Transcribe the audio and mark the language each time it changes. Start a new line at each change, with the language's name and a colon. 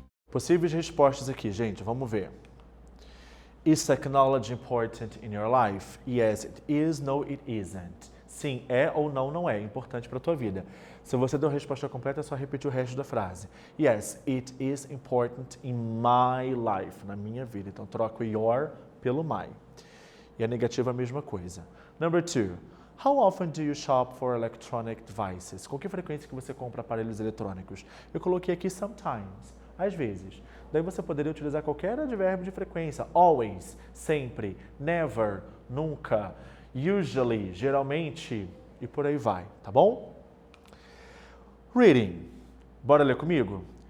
Portuguese: Possíveis respostas aqui, gente, vamos ver.
English: Is technology important in your life? Yes, it is. No, it isn't.
Portuguese: Sim, é ou não é importante para a tua vida. Se você deu a resposta completa, é só repetir o resto da frase.
English: Yes, it is important in my life,
Portuguese: na minha vida. Então, troca o your pelo my. E a negativa é a mesma coisa.
English: Number 2. How often do you shop for electronic devices?
Portuguese: Com que frequência que você compra aparelhos eletrônicos? Eu coloquei aqui sometimes, às vezes. Daí você poderia utilizar qualquer advérbio de frequência. Always, sempre. Never, nunca. Usually, geralmente. E por aí vai, tá bom? Reading. Bora ler comigo?